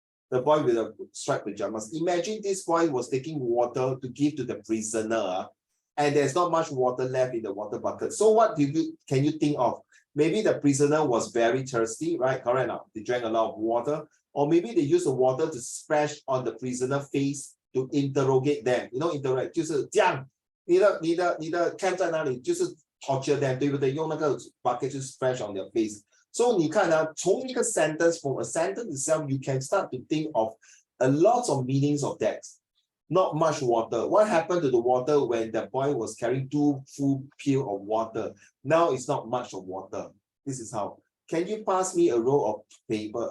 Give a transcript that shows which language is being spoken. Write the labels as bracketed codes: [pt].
[en] The boy with the striped pajamas. Imagine this boy was taking water to give to the prisoner, and there's not much water left in the water bucket. So what can you think of? Maybe the prisoner was very thirsty, right? Correct now. They drank a lot of water, or maybe they used the water to splash on the prisoner face to interrogate them. You know, [zh] interrogate 就是这样，你的 camp 在哪里？就是 [en] torture them， [zh] 对不对？用那个 [en] bucket to splash on their face. So [zh] 你看从一个 [en] sentence, from a sentence itself, you can start to think of a lot of meanings of that. Not much water. What happened to the water when the boy was carrying 2 full pails of water? Now it's not much of water. This is how. Can you pass me a roll of paper?